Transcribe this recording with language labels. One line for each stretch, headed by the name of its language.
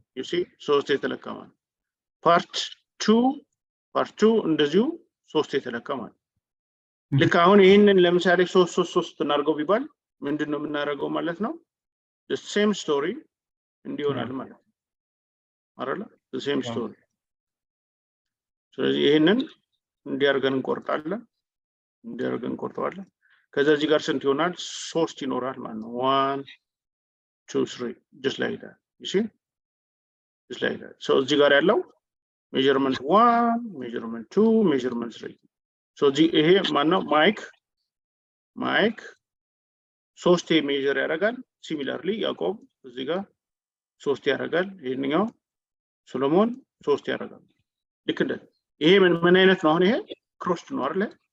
English: you see
Amharic: 3 የተለካ ማለት ፓርት 2 እንደዚሁ 3 የተለካ ማለት ልክ አሁን ይሄንን ለምሳሌ 3 እናርገው ቢባል ምንድነው የምናደርገው ማለት ነው?
English: the same story
Amharic: እንዲሆናል ማለት ነው አይደል?
English: the same story።
Amharic: ስለዚህ ይሄንን እንዲያርገን እንቆርጣለን። ከዛ እዚህ ጋር ስንት ይሆናል? 3 ይኖራል ማለት ነው።
English: 1 2 3 just like that. You see? Just like that.
Amharic: So እዚህ ጋር ያለው measurement 1 measurement 2 measurement 3. So ይሄ ማነው? ማይክ 3 ሜዠር ያደርጋል። ሲሚላርሊ ያዕቆብ እዚህ ጋር 3 ያደርጋል። ይሄንኛው ሶሎሞን 3 ያደርጋል። ልክ እንደ ይሄ ምን አይነት ነው? አሁን ይሄ ክሮስድ ነው አይደል?